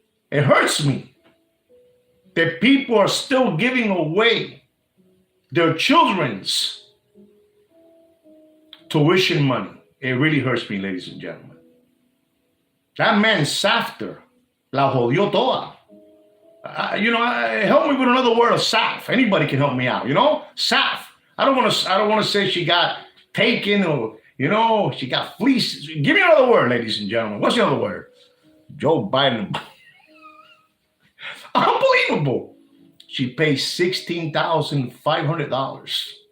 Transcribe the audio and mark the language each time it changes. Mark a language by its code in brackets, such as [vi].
[en] It hurts me that people are still giving away their children's tuition money. It really hurts me, ladies and gentlemen. That man [es] Safter la jodió toda. [en] Help me with another word of Saf. Anybody can help me out. Saf. I don't want to say she got taken or she got fleeced. Give me another word, ladies and gentlemen. What's the other word? Joe Biden. Unbelievable. She pays $16,500.